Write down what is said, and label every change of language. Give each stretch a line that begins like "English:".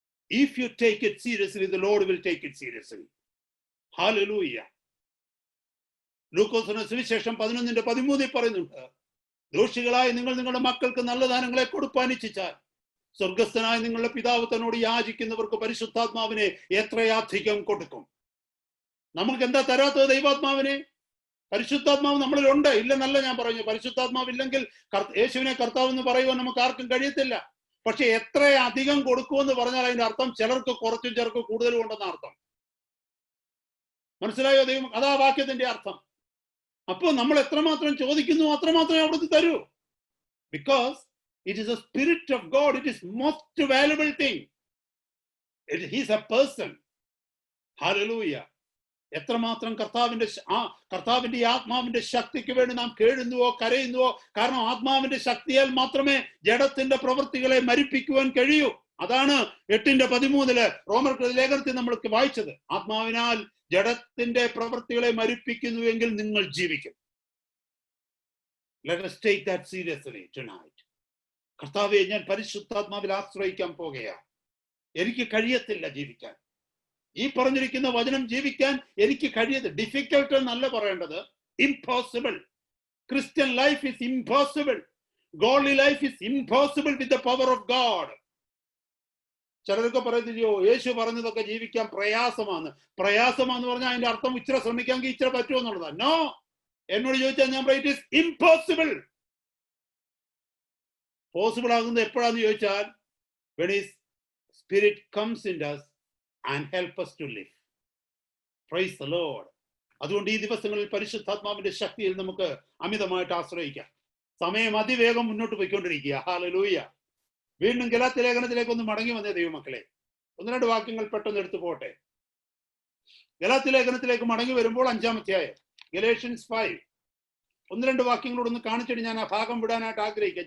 English: If you take it seriously, the Lord will take it seriously. Hallelujah.
Malayalam: ലൂക്കോസിന്റെ സുവിശേഷം 11:13 പറയുന്നുണ്ട്, ദോഷികളായ നിങ്ങൾ നിങ്ങളുടെ മക്കൾക്ക് നല്ല ദാനങ്ങളെ കൊടുപ്പാൻ ഇച്ഛിച്ചാൽ സ്വർഗസ്ഥനായ നിങ്ങളുടെ പിതാവ് തന്നോട് യാചിക്കുന്നവർക്ക് പരിശുദ്ധാത്മാവിനെ എത്രയധികം കൊടുക്കും. നമുക്ക് എന്താ തരാത്തത് ദൈവാത്മാവിനെ? പരിശുദ്ധാത്മാവ് നമ്മളിലുണ്ട്. ഇല്ലെന്നല്ല ഞാൻ പറഞ്ഞു. പരിശുദ്ധാത്മാവ് ഇല്ലെങ്കിൽ യേശുവിനെ കർത്താവ് എന്ന് പറയുവാൻ നമുക്ക് ആർക്കും കഴിയത്തില്ല. പക്ഷെ എത്ര അധികം കൊടുക്കുമെന്ന് പറഞ്ഞാൽ അതിന്റെ അർത്ഥം ചിലർക്ക് കുറച്ചും ചിലർക്ക് കൂടുതലും ഉണ്ടെന്ന അർത്ഥം. മനസ്സിലായോ? ദൈവം അതാ വാക്യത്തിന്റെ അർത്ഥം. അപ്പോൾ നമ്മൾ എത്രമാത്രം ചോദിക്കുന്നു അത്രമാത്രമേ അവിടുന്ന് തരൂ.
English: Because it is a spirit of God. It is most valuable thing. He is a person. Hallelujah.
Malayalam: എത്രമാത്രം കർത്താവിന്റെ ആത്മാവിന്റെ ശക്തിക്ക് വേണ്ടി നാം കേഴുന്നുവോ കരയുന്നുവോ? കാരണം ആത്മാവിന്റെ ശക്തിയാൽ മാത്രമേ ജഡത്തിന്റെ പ്രവൃത്തികളെ മരിപ്പിക്കുവാൻ കഴിയൂ. അതാണ് 8:13 റോമർക്ക് ലേഖനത്തിൽ നമ്മൾ വായിച്ചത്. ആത്മാവിനാൽ ജഡത്തിന്റെ പ്രവൃത്തികളെ മരിപ്പിക്കുന്നുവെങ്കിൽ നിങ്ങൾ ജീവിക്കും.
English: Let us take that seriously tonight.
Malayalam: കർത്താവേ, ഞാൻ പരിശുദ്ധാത്മാവിൽ ആശ്രയിക്കാൻ പോകുകയാണ്. എനിക്ക് കഴിയത്തില്ല ജീവിക്കാൻ. ഈ പറഞ്ഞിരിക്കുന്ന വചനം ജീവിക്കാൻ എനിക്ക് കഴിയത്. ഡിഫിക്കൽട്ട് എന്നല്ല പറയേണ്ടത്, impossible.
English: Christian life is impossible. Godly life is impossible with the power of God.
Malayalam: ചിലരൊക്കെ പറയുന്നില്ലയോ യേശു പറഞ്ഞതൊക്കെ ജീവിക്കാൻ പ്രയാസമാണ്. പ്രയാസമാന്ന് പറഞ്ഞാൽ അതിന്റെ അർത്ഥം ഇച്ചിരി ശ്രമിക്കാമെങ്കിൽ ഇച്ചിരി പറ്റുമോ എന്നുള്ളതാണ്. നോ, എന്നോട് ചോദിച്ചാൽ ഞാൻ പറയും
English: It is impossible.
Malayalam: പോസിബിൾ ആകുന്നത് എപ്പോഴാന്ന് ചോദിച്ചാൽ
English: when his spirit comes in us and help us to live. Praise the Lord.
Malayalam: അതുകൊണ്ട് ഈ ദിവസങ്ങളിൽ പരിശുദ്ധാത്മാവിന്റെ ശക്തിയിൽ നമുക്ക് അമിതമായിട്ട് ആശ്രയിക്കാം. സമയം അതിവേഗം മുന്നോട്ട് പോയിക്കൊണ്ടിരിക്കുക. ഹല്ലേലൂയ. വീണ്ടും ഗലാത്യ ലേഖനത്തിലേക്ക് ഒന്ന് മടങ്ങി വന്നേ ദൈവമക്കളെ. ഒന്ന് രണ്ട് വാക്യങ്ങൾ പെട്ടെന്ന് എടുത്തു പോട്ടെ. ഗലാത്യ ലേഖനത്തിലേക്ക് മടങ്ങി വരുമ്പോൾ 5-ാം അധ്യായം ഗലേഷ്യൻസ് 5 ഒന്ന് രണ്ട് വാക്യങ്ങളോടൊന്ന് കാണിച്ചിട്ട് ഞാൻ ആ ഭാഗം വിടാനായിട്ട് ആഗ്രഹിക്കുക.